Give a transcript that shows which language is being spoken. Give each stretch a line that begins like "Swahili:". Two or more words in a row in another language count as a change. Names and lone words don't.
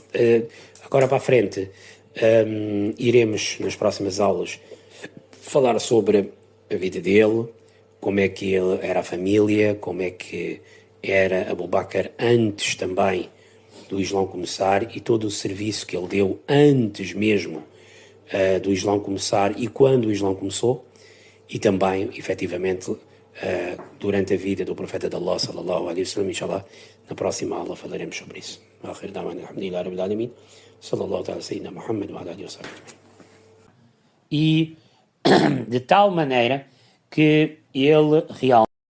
Portuguese: Agora para a frente, iremos nas próximas aulas falar sobre a vida dele, como é que ele era a família, como é que era Abu Bakr antes também do Islão começar e todo o serviço que ele deu antes mesmo do Islão começar e quando o Islão começou, e também, efetivamente, durante a vida do profeta de Allah,
Arabic: صلى الله عليه وسلم.
Portuguese: Inshallah, na próxima aula falaremos sobre isso. E de tal maneira que ele realmente